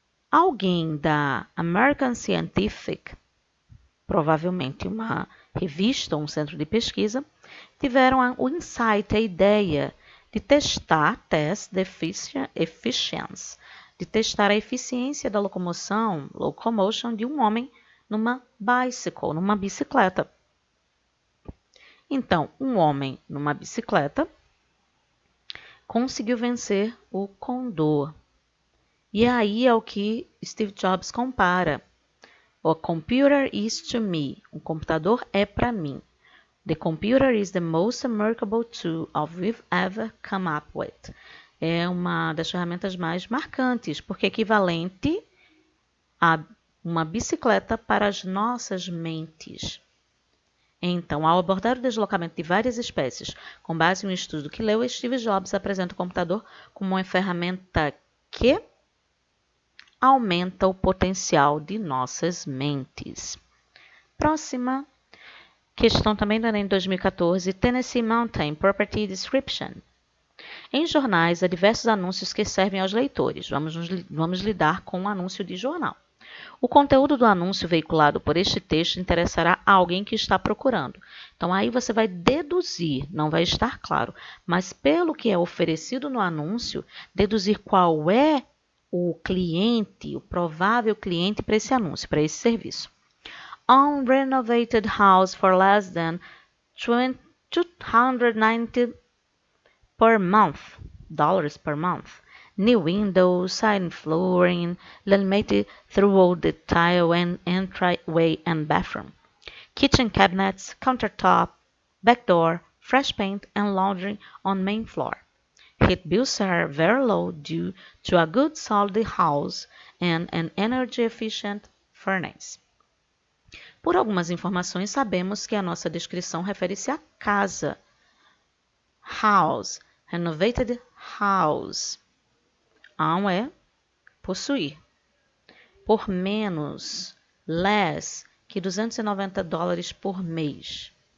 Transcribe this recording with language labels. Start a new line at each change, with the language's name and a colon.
Portuguese: Alguém da American Scientific, provavelmente uma revista ou um centro de pesquisa, tiveram o insight, a ideia de testar,
English: test the efficiency,
Portuguese: de testar a eficiência da locomotion de um homem numa bicycle, numa bicicleta. Então, um homem numa bicicleta conseguiu vencer o condor. E aí é o que Steve Jobs compara. O
English: computer is to me.
Portuguese: O computador é para mim.
English: The computer is the most remarkable tool we've ever come up with.
Portuguese: É uma das ferramentas mais marcantes, porque é equivalente a uma bicicleta para as nossas mentes. Então, ao abordar o deslocamento de várias espécies, com base em um estudo que leu, Steve Jobs apresenta o computador como uma ferramenta que aumenta o potencial de nossas mentes. Próxima questão também do Enem 2014, Tennessee Mountain Property Description. Em jornais, há diversos anúncios que servem aos leitores. Vamos lidar com um anúncio de jornal. O conteúdo do anúncio veiculado por este texto interessará a alguém que está procurando. Então, aí você vai deduzir, não vai estar claro, mas pelo que é oferecido no anúncio, deduzir qual é o cliente, o provável cliente para esse anúncio, para esse serviço.
English: Unrenovated house for less than $290 per month, dollars per month. New windows, siding flooring, laminated throughout the tile and entryway and bathroom. Kitchen cabinets, countertop, back door, fresh paint and laundry on main floor. Heat bills are very low due to a good solid house and an energy-efficient furnace.
Portuguese: Por algumas informações, sabemos que a nossa descrição refere-se à casa.
English: House, renovated house.
Portuguese: É possuir. Por menos, less, que $290 por mês.